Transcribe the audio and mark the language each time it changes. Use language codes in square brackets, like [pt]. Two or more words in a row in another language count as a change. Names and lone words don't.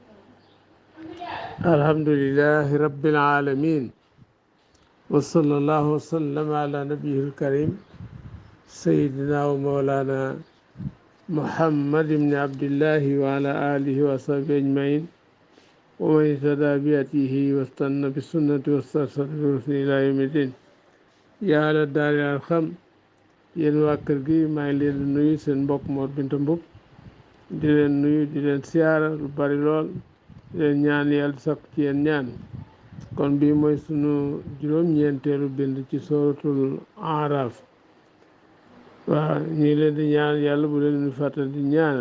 [ar] الحمد لله رب العالمين، وصلى الله وسلم على نبيه الكريم سيدنا ومولانا محمد بن عبد الله وعلى آله وصحبه أجمعين ومن اهتدى بهديه واستنى بالسنة واسترشد برسول إلى يوم الدين. يا أهل الدار الخم، [wo] yéen waa kër gi maa ngi leen di nuyu seen mbokk Mor Binta Mbub di leen nuyu di leen siyaara lu bari lool di leen ñaan yàlla sakk ci yéen ñaan. kon bii mooy sunu juróom-ñeenteelu bind ci sooratul Araf. waaw ñu ngi leen di ñaan yàlla bu leen ñu fàttal di ñaanal.